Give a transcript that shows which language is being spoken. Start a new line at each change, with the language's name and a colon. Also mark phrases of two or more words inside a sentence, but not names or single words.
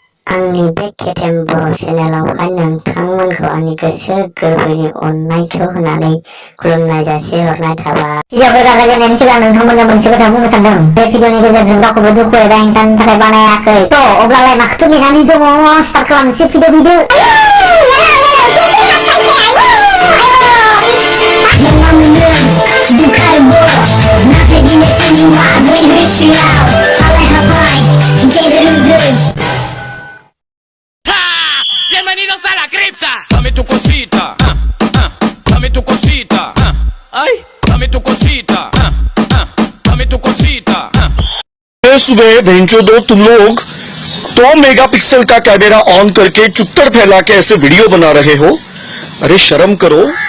Bodo: आंनि बे केटेम बर' चेनेलावहाय नोंथांमोनखौ आंनि गोसो गोरबोनि अननायखौ होनानै खुलुमनाय जासिहरनाय थाबाय। भिडिअखौ जागायजेननायनि सिगां नोंथांमोननो मोनसे खोथा बुंनो सानदों। बे भिडिअनि गेजेरजों रावखौबो दुखु एबा हेंथानि थाखाय बानायाखै। अब्लालाय माखौथो नेनानै दङ? स्टार्ट खालामनोसै भिडिअ।
Spanish: Bienvenidos a la cripta. Dame tu cosita, dame tu cosita, ay, dame tu cosita, dame tu cosita.
Hindi: सुबह भेंचो दो तुम लोग 2 मेगापिक्सल का कैमरा ऑन करके चुत्तर फैला के ऐसे वीडियो बना रहे हो। अरे शर्म करो।